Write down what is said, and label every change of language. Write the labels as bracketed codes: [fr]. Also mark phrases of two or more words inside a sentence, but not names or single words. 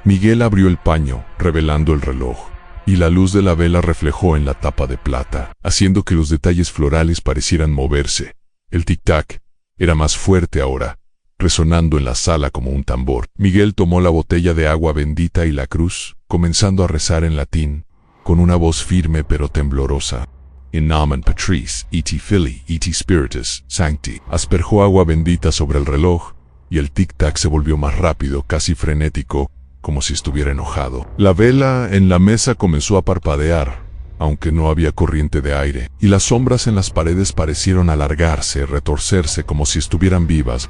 [es] Miguel abrió el paño, revelando el reloj, y la luz de la vela reflejó en la tapa de plata, haciendo que los detalles florales parecieran moverse. El tic-tac era más fuerte ahora, resonando en la sala como un tambor. Miguel tomó la botella de agua bendita y la cruz, comenzando a rezar en latín, con una voz firme pero temblorosa. [la] «In nomen Patris, et Filii, et Spiritus Sancti». [es] Asperjó agua bendita sobre el reloj, y el tic-tac se volvió más rápido, casi frenético, como si estuviera enojado. La vela en la mesa comenzó a parpadear, aunque no había corriente de aire, y las sombras en las paredes parecieron alargarse, retorcerse como si estuvieran vivas.